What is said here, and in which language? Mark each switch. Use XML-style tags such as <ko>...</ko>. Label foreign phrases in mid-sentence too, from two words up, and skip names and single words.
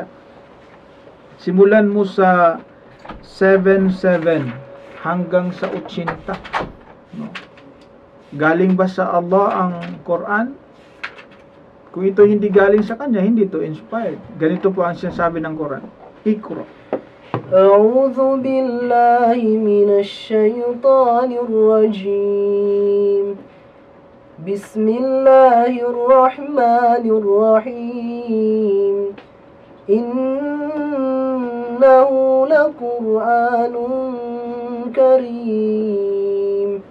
<tl>Simulan mo sa 7:7 hanggang sa 80. No? Galing ba sa Allah ang Quran? Kung ito hindi galing sa Kanya, hindi ito inspired. Ganito po ang sinasabi ng Quran. Iqra.</tl> <ar>أعوذ بالله من الشيطان الرجيم بسم الله الرحمن الرحيم إنه لقرآن كريم.</ar>